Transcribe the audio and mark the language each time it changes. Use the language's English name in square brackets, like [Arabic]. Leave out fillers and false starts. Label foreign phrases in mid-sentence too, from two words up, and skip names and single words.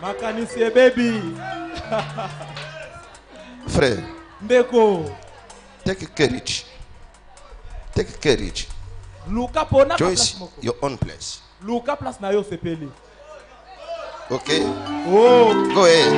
[English] baby. [French] Frère, [Lingala] Ndeko. [English] take courage. Take courage. [Lingala] Luka pona [English] Choose your own place. [Lingala] Luka place na yo sepeli. [English] Okay? Oh. Go ahead.